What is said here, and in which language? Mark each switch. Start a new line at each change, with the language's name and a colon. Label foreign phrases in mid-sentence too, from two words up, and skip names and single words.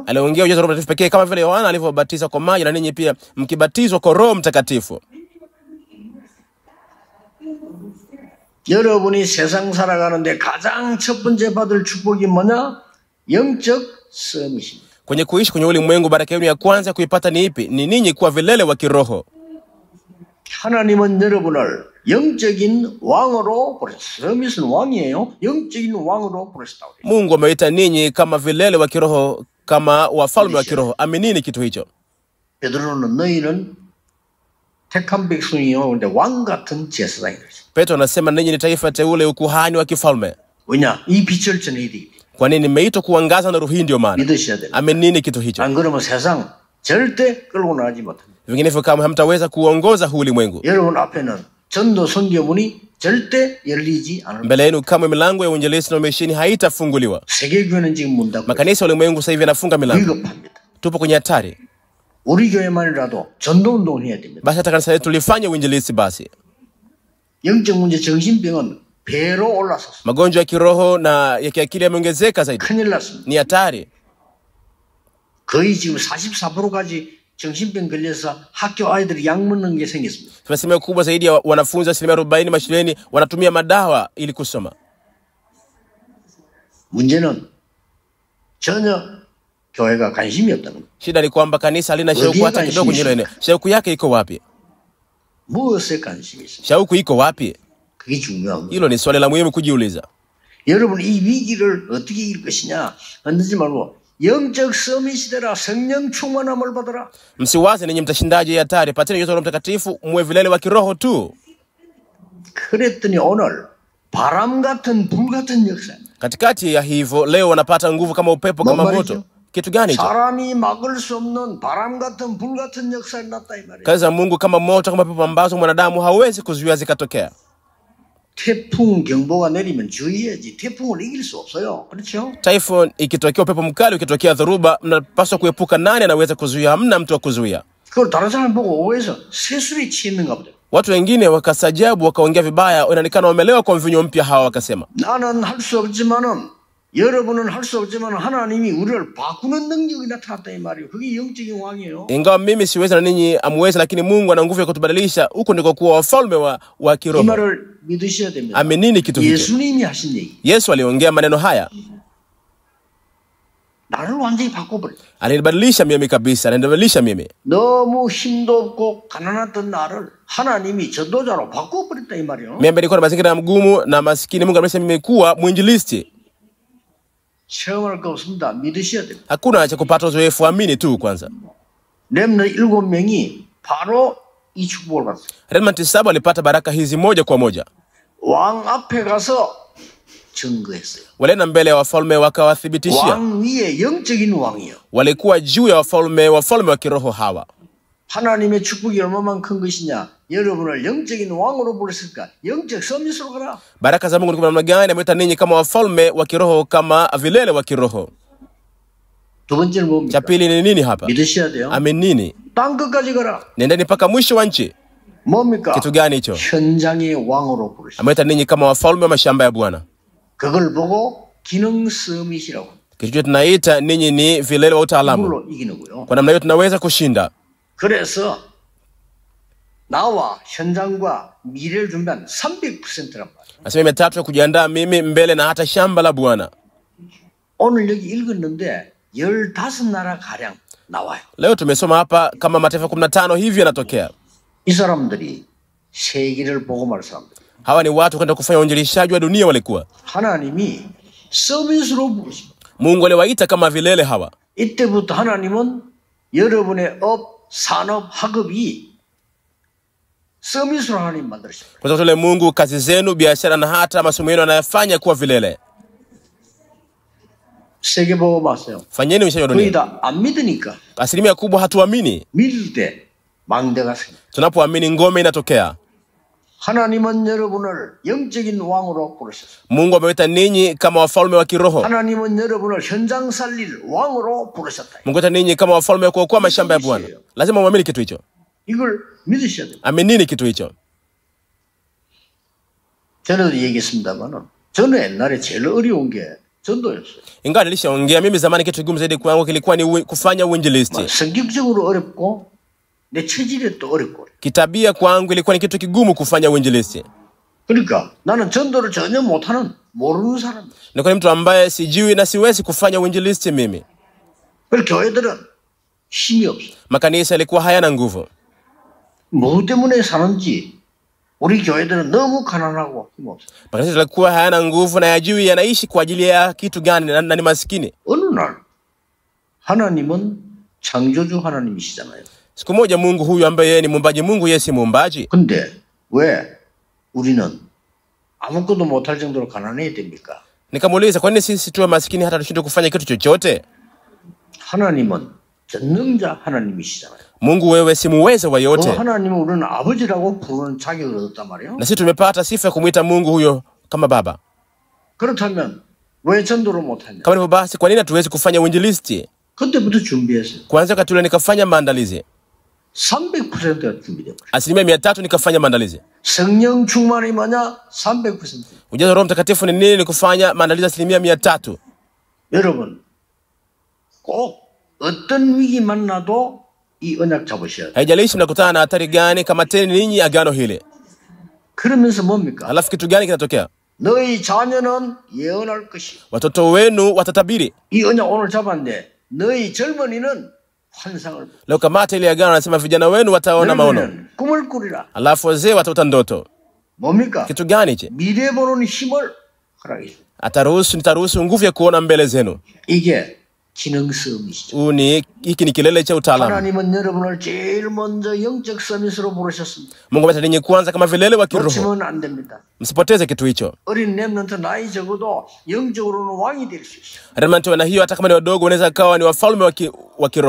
Swahili: aliongea ujazo wa Roho Mtakatifu pekee kama vile Yohana alivyobatiza kwa maji, na ninyi pia mkibatizwa kwa Roho Mtakatifu.
Korean: 여러분이 세상 살아가는데 가장 첫 번째 받을 축복이 뭐냐? 영적 썸이십니다.
Swahili: Kwenye kuishi kwenye ulimwengu, baraka yenu ya kwanza kuipata ni ipi? Ni ninyi kuwa vilele wa kiroho.
Korean: 하나님은 여러분을 영적인 왕으로 부르셨어요. 썸이는 왕이에요. 영적인 왕으로 부르셨다고 그래요.
Swahili: Mungu ameita ninyi kama vilele wa kiroho, kama wafalme wa kiroho. Aminini kitu hicho.
Korean: 베드로는 너희는 택한 백성이요. 근데 왕 같은 제사장이다.
Swahili: Petro anasema ninyi ni taifa teule, ukuhani wa kifalme.
Korean: 왜냐? 이 빛을 전해야 되기 때문에.
Swahili: Kwa nini? Mmeitwa kuangaza na roho hii, ndio maana.
Korean: 믿으셔야 돼요.
Swahili: Aminini kitu hicho.
Korean: 안 그러면 세상 절대 끌고 나가지 못합니다.
Swahili: Vinginevyo kama hamtaweza kuongoza huu ulimwengu.
Korean: 여러분 앞에는 전도 선교문이 절대 열리지 않을
Swahili: Mbele yenu kamwe milango ya uinjilisti na umisheni haitafunguliwa.
Korean: 세계교회는 지금 문 닫고
Swahili: Makanisa ya ulimwengu sasa hivi yanafunga milango.
Korean: 위급합니다.
Swahili: Tupo kwenye hatari.
Korean: 우리 교회만이라도 전도운동을 해야 됩니다.
Swahili: Basi hata kanisa letu lifanye uinjilisti basi.
Korean: 영적 문제 정신병은 배로 올라섰습니다.
Swahili: Magonjwa ya kiroho na ya kiakili yameongezeka zaidi.
Korean: 큰일 났습니다.
Swahili: Ni hatari.
Korean: 거의 지금 44%까지 정신병 걸려서 학교 아이들이 약 먹는 게 생겼습니다.
Swahili: Tuna asilimia kubwa zaidi ya wanafunzi 40% mashuleni wanatumia madawa ili kusoma.
Korean: 문제는 전혀 교회가 관심이 없다는 거예요.
Swahili: Shida ni kwamba kanisa halina shauku hata kidogo kwenye hilo eneo. Shauku yake iko wapi?
Korean: 무엇에 관심이 있어요?
Swahili: Shauku iko wapi?
Korean: 그게 중요한 거예요.
Swahili: Hilo ni swali la muhimu kujiuliza.
Korean: 여러분 이 위기를 어떻게 이길 것이냐 흔들지 말고 영적 서밋 시대라 성령 충만함을 받아라.
Swahili: Msiwaze ninyi mtashindaje hii hatari. Pateni yote Roho Mtakatifu, muwe vilele wa kiroho tu.
Korean: 그랬더니 오늘 바람 같은 불 같은 역사입니다.
Swahili: Katikati ya hivyo leo wanapata nguvu kama upepo kama Mambo moto. hicho. Kitu gani hicho?
Korean: 사람이 막을 수 없는 바람 같은 불 같은 역사를 났다 이 말이에요.
Swahili: Kazi za Mungu kama moto kama pepo ambazo mwanadamu hawezi kuzuia zikatokea.
Korean: 태풍 경보가 내리면 주의해야지. 태풍을 이길 수 없어요. 그렇죠?
Swahili: Typhoon ikitokea, upepo mkali ukitokea, dhoruba, mnapaswa kuepuka. Nani anaweza kuzuia? Hamna mtu wa kuzuia.
Korean: 그걸 다른 사람 보고 오해해서 새술이 취했는가 보다.
Swahili: Watu wengine wakasajabu, wakaongea vibaya, inaonekana wamelewa kwa mvinyo mpya. Hawa wakasema,
Korean: 나는 할 수 없지만은 여러분은 할 수 없지만 하나님이 우리를 바꾸는 능력이 나타났다 이 말이에요. 그게 영적인 왕이에요.
Swahili: ingawa mimi siwezi na ninyi amwezi, lakini Mungu ana nguvu ya kutubadilisha. Huko ndiko kuwa wafalme wa
Korean: 이
Swahili: kiroho.
Korean: 말을 믿으셔야 됩니다.
Swahili: Aminini kitu hicho.
Korean: 예수님이 하신 얘기.
Swahili: Yesu aliongea maneno haya,
Korean: 나를 완전히 바꿔버려.
Swahili: alinibadilisha mimi kabisa, alinibadilisha mimi.
Korean: 너무 힘도 없고 가난했던 나를 하나님이 전도자로 바꿔버렸다 이 말이에요.
Swahili: Mimi nilikuwa na mazingira mgumu na maskini, Mungu amesema mimi kuwa mwinjilisti.
Korean: 체험할 거 없습니다. 믿으셔야 됩니다.
Swahili: Hakuna cha kupata uzoefu, amini tu kwanza.
Korean: 렘너 7명이 바로 이 축복을 받았어요.
Swahili: Remnant 7 walipata baraka hizi moja kwa moja.
Korean: 왕 앞에 가서 증거했어요.
Swahili: Walienda mbele ya wafalme wakawathibitishia.
Korean: 왕 위에 영적인 왕이요.
Swahili: Walikuwa juu ya wafalme wa kiroho hawa.
Korean: 하나님의 축복이 얼마만 큰 것이냐. 여러분을 영적인 왕으로 부르실까. 영적 서밋으로 가라.
Swahili: Baraka za Mungu ni namna gani? Ameita ninyi kama wafalme wa kiroho, kama vilele wa kiroho.
Korean: 두 번째는 뭡니까?
Swahili: Cha pili ni nini hapa?
Korean: 믿으셔야 돼요.
Swahili: Aminini.
Korean: 땅 끝까지 가라.
Swahili: Nendeni mpaka mwisho wa nchi.
Korean: 뭡니까?
Swahili: Kitu gani hicho?
Korean: 현장의 왕으로 부르십니다.
Swahili: Ameita ninyi kama wafalme wa mashamba ya Bwana.
Korean: 그걸 보고 기능 서밋이라고.
Swahili: Kitu hicho tunaita ninyi ni vilele wa utaalamu.
Korean: 그걸로 이기는 거요.
Swahili: Kwa namna hiyo tunaweza kushinda.
Korean: 그래서 나와 현장과 미래를 준비한 300%란 말이에요.
Swahili: Nasema 300 kujiandaa mimi mbele na hata shamba la Bwana.
Korean: 오늘 여기 읽었는데 15나라 가량 나와요.
Swahili: Leo tumesoma hapa kama mataifa 15 hivi yanatokea.
Korean: 이 사람들이 세계를 복음할 사람들.
Swahili: Hawa ni watu kwenda kufanya uinjilishaji wa dunia walikuwa.
Korean: 하나님이 서밋으로 부르십니다.
Swahili: Mungu aliwaita kama vilele hawa.
Korean: 이때부터 하나님은 여러분의 업, 산업, 학업이 서밋으로 하나님 만들으십니다.
Swahili: Kwa sababu Mungu kazi zenu, biashara na hata masomo yenu anayafanya kuwa vilele.
Korean: 세계 복음 하세요.
Swahili: Fanyeni uinjilishaji wa
Korean: 거의
Swahili: dunia.
Korean: 다 안 믿으니까
Swahili: Asilimia kubwa hatuamini.
Korean: 믿을 때 망대가 생겨.
Swahili: Tunapoamini ngome inatokea.
Korean: 하나님은 여러분을 영적인 왕으로 부르셨어요.
Swahili: Mungu amewaita ninyi kama wafalme wa kiroho.
Korean: 하나님은 여러분을 현장 살릴 왕으로 부르셨다.
Swahili: Mungu amewaita ninyi kama wafalme wa kuokoa mashamba ya Bwana. Lazima muamini kitu hicho.
Korean: 이걸 믿으셔야 돼요.
Swahili: Aminini kitu hicho.
Korean: 전에도 얘기했습니다만은 저는 옛날에 제일 어려운 게 전도였어요.
Swahili: Ingawa nilishaongea mimi zamani, kitu kigumu zaidi kwangu kilikuwa ni kufanya uinjilisti.
Korean: 성격적으로 어렵고 내 체질에 또 어렵고.
Swahili: Kitabia kwangu ilikuwa ni kitu kigumu kufanya uinjilisti.
Korean: 그러니까 나는 전도를 전혀 못하는 모르는 사람이었어요.
Swahili: Nilikuwa ni mtu ambaye sijui na siwezi kufanya uinjilisti mimi.
Korean: 그래서 교회들은 힘이 없어요.
Swahili: Makanisa yalikuwa hayana nguvu.
Korean: 뭐 때문에 사는지 우리 교회들은 너무 가난하고 힘 없어요.
Swahili: Makanisa yalikuwa hayana nguvu na yajui yanaishi kwa ajili ya kitu gani na ni maskini.
Korean: 어느 날 하나님은 창조주 하나님이시잖아요.
Swahili: Siku moja Mungu huyu ambaye yeye ni muumbaji, Mungu yeye si muumbaji.
Korean: 근데 왜 우리는 아무것도 못할 정도로 가난해야 됩니까?
Swahili: Nikamuuliza, kwa nini sisi tuwe maskini hata tushindwe kufanya kitu chochote?
Korean: 하나님은 전능자 하나님이시잖아요.
Swahili: Mungu wewe si muweza wa
Korean: 그
Swahili: yote,
Korean: 하나님을 우리는 아버지라고 부르는 자격을 얻었단 말이에요.
Swahili: na sisi tumepata sifa ya kumwita Mungu huyo kama baba.
Korean: 그렇다면 왜 전도를 못하냐?
Swahili: Kama hivyo basi, kwa nini hatuwezi kufanya uinjilisti?
Korean: 그때부터 준비했어요.
Swahili: Kwanza wakati ule nikafanya maandalizi,
Korean: 300%가 준비되고
Swahili: 300% nikafanya maandalizi.
Korean: 성령 충만이 뭐냐? 300%.
Swahili: Ujazo wa Roho Mtakatifu ni nini? Ni kufanya maandalizi 300%.
Korean: 여러분 꼭 어떤 위기 만나도 이 언약 잡으셔야 돼요.
Swahili: Haijalishi mnakutana na hatari gani, kamateni ninyi agano hili.
Korean: 그러면서 뭡니까?
Swahili: Halafu kitu gani kinatokea?
Korean: 너희 자녀는 예언할 것이.
Swahili: Watoto wenu watatabiri.
Korean: 이 언약 오늘 잡았는데 너희 젊은이는 환상을 보고
Swahili: Leo kamata ile agano, anasema vijana wenu wataona maono,
Korean: 너희는 꿈을 꾸리라.
Swahili: halafu wazee wataota ndoto.
Korean: 뭡니까?
Swahili: Kitu gani hichi?
Korean: 미래 보는 힘을 허락해.
Swahili: Nitaruhusu nguvu ya kuona mbele zenu.
Korean: 이게 기능 싸움이시죠.
Swahili: Hiki ni kilele cha utaalamu.
Korean: 하나님은 여러분을 제일 먼저 영적 서밋으로 부르셨습니다.
Swahili: Mungu ameita ninyi kwanza kama vilele wa kiroho.
Korean: 놓치면 안 됩니다.
Swahili: Msipoteze kitu hicho.
Korean: 어린 렘넌트 나이 적어도 영적으로는 왕이 될 수 있어요.
Swahili: Remnant wana hiyo, hata kama ni wadogo wanaweza kawa ni wafalme wa kiroho.